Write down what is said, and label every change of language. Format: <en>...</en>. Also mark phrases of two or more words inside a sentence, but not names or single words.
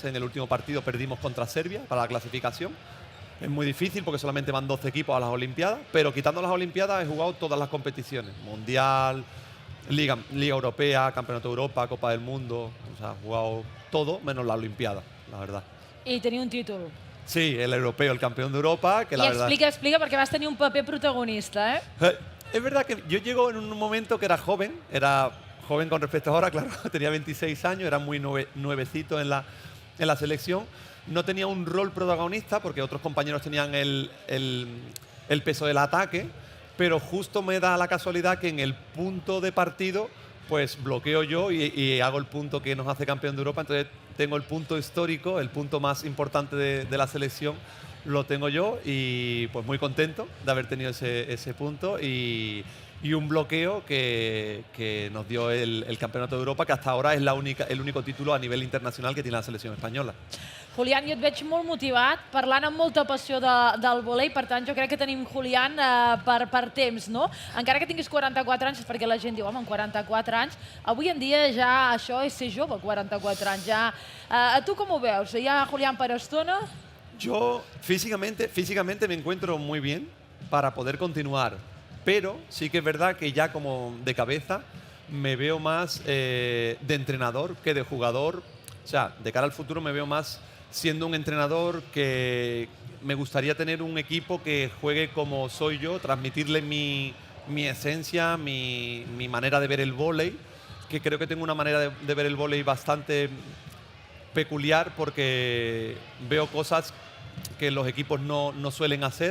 <es>En el último partido perdimos contra Serbia para la clasificación. Es muy difícil porque solamente van 12 equipos a las Olimpiadas, pero quitando las Olimpiadas he jugado todas las competiciones, Mundial, Liga Europea, Campeonato de Europa, Copa del Mundo. O sea, he jugado todo menos la Olimpiada, la verdad.</es> <ca>I tenir un títol.</ca> <es>Sí, el europeo, el campeón de Europa, que la verdad...</es> <ca>Explica, perquè vas tenir un paper protagonista, eh?</ca> <es>Es verdad que yo llego en un momento que era joven con respecto a ahora, claro, tenía 26 años, era muy nuevecito en la selección. No tenía un rol protagonista porque otros compañeros tenían el peso del ataque, pero justo me da la casualidad que en el punto de partido pues bloqueo yo y hago el punto que nos hace campeón de Europa. Entonces tengo el punto histórico, el punto más importante de la selección, lo tengo yo, y pues muy contento de haber tenido ese punto y un bloqueo que nos dio el Campeonato de Europa, que hasta ahora es el único título a nivel internacional que tiene la selección española.</es> <ca>Julián, jo et veig molt motivat, parlant amb molta passió del vòlei, per tant jo crec que tenim Julián per temps, no? Encara que tinguis 44 anys, perquè la gent diu, home, amb 44 anys, avui en dia ja això és ser jove, 44 anys. Ja. Tu com ho veus? Hi ha Julián per estona?</ca> <es>Yo físicamente me encuentro muy bien para poder continuar, pero sí que es verdad que ya como de cabeza me veo más de entrenador que de jugador. O sea, de cara al futuro me veo más siendo un entrenador, que me gustaría tener un equipo que juegue como soy yo, transmitirle mi esencia, mi manera de ver el vóley, que creo que tengo una manera de ver el vóley bastante peculiar, porque veo cosas que los equipos no suelen hacer.</es>